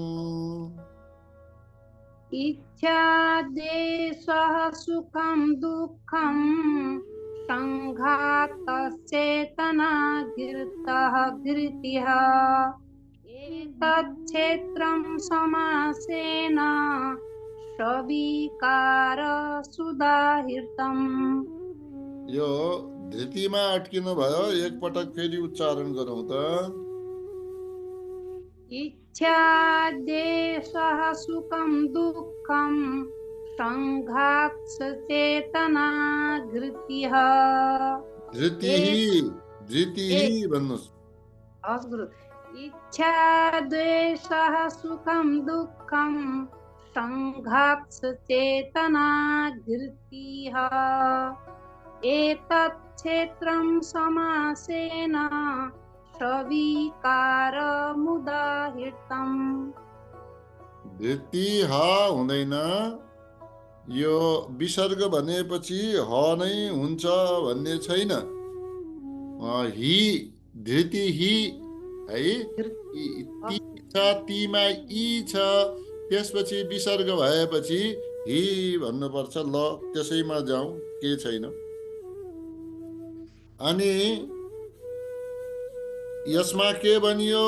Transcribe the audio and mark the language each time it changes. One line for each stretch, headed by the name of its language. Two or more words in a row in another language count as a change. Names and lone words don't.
Sanskrit: इच्छा द्वेषः सुखं दुःखं संघातश्चेतना धृतिः। एतच्छेत्रं समासेन सविकारमुदाहृतम्।
Nepali: यो धृतिमा अट्किनु भयो, एकपटक फेरि उच्चारण गरौँ त।
Sanskrit: इच्छा देशः सुखं दुःखं संघात चेतना धृतिः
Nepali: धृतिः भन्नुहोस्। हस् गुरु।
Sanskrit: इच्छा द्वेषः सुखं दुःखं संघात चेतना धृतिः एतत् क्षेत्रं समासेन सविकारमुदाहृतम्।
Nepali: धृति ह हुँदैन, यो विसर्ग भनेपछि ह नै हुन्छ भन्ने छैन। हि धृति हि है, ती छ, तीमा ई छ, त्यसपछि विसर्ग भएपछि हि भन्नुपर्छ। ल त्यसैमा जाउँ, के छैन। अनि यसमा के बनियो?